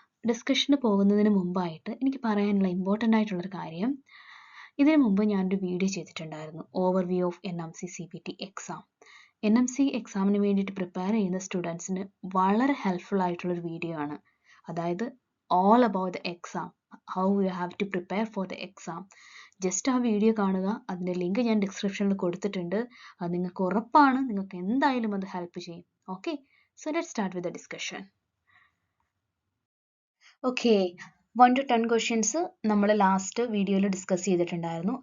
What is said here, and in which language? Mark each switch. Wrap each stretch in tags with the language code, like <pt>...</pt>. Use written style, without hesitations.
<ml>ഡിസ്കഷന് പോകുന്നതിന് മുമ്പായിട്ട് എനിക്ക് പറയാനുള്ള ഇമ്പോർട്ടൻ്റ് ആയിട്ടുള്ളൊരു കാര്യം, ഇതിനു മുമ്പ് ഞാനൊരു വീഡിയോ ചെയ്തിട്ടുണ്ടായിരുന്നു, overview of NMC CVT exam. NMC എക്സാമിന് വേണ്ടിയിട്ട് പ്രിപ്പയർ ചെയ്യുന്ന സ്റ്റുഡൻസിന് വളരെ ഹെൽപ്ഫുൾ ആയിട്ടുള്ളൊരു വീഡിയോ ആണ്. അതായത്</ml> <en>all about the exam, how you have to prepare for the exam.</en> <ml>Just ആ വീഡിയോ കാണുക, അതിൻ്റെ ലിങ്ക് ഞാൻ ഡിസ്ക്രിപ്ഷനിൽ കൊടുത്തിട്ടുണ്ട്. അത് നിങ്ങൾക്ക് ഉറപ്പാണ്, നിങ്ങൾക്ക് എന്തായാലും അത് ഹെൽപ്പ് ചെയ്യും.</ml> <en>Okay, so let start with the discussion.</en> <ml>Okay, 1 to 10 questions നമ്മൾ ലാസ്റ്റ് വീഡിയോയിൽ ഡിസ്കസ് ചെയ്തിട്ടുണ്ടായിരുന്നു.</ml>